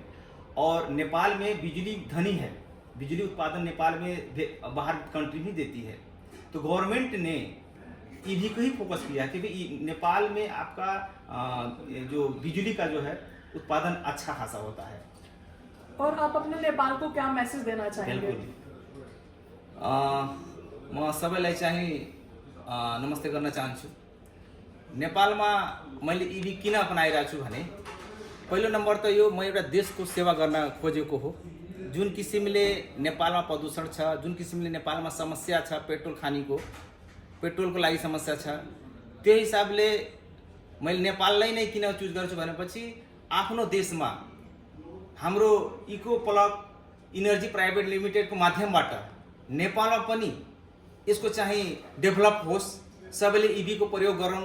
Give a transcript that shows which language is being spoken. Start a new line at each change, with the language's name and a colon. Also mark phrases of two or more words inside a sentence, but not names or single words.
Hindi: और नेपाल में बिजली धनी है, बिजली उत्पादन नेपाल में बाहर कंट्री ही देती है। तो गवर्नमेंट ने ईवी को ही फोकस किया है, क्योंकि नेपाल में आपका जो बिजली का जो है उत्पादन अच्छा खासा होता है। और आप अपने नेपाल को क्या मैसेज देना चाहेंगे?
Nepali: म सबैलाई चाहिँ नमस्ते गर्न चाहन्छु। नेपालमा मैले ईवी किन अपनाइरहेको छु भने पहिलो नम्बर त यो म एउटा देशको सेवा गर्न खोजेको हो। जुन किसिमले नेपालमा प्रदूषण छ, जुन किसिमले नेपालमा समस्या छ, पेट्रोलको लागि समस्या छ, त्यो हिसाबले मैले नेपाललाई नै किन चुज गर्छु भनेपछि आफ्नो देशमा हाम्रो इको प्लग इनर्जी प्राइवेट लिमिटेडको माध्यमबाट नेपालमा पनि यसको चाहिँ डेभलप होस्, सबैले ईवी को प्रयोग गरौँ।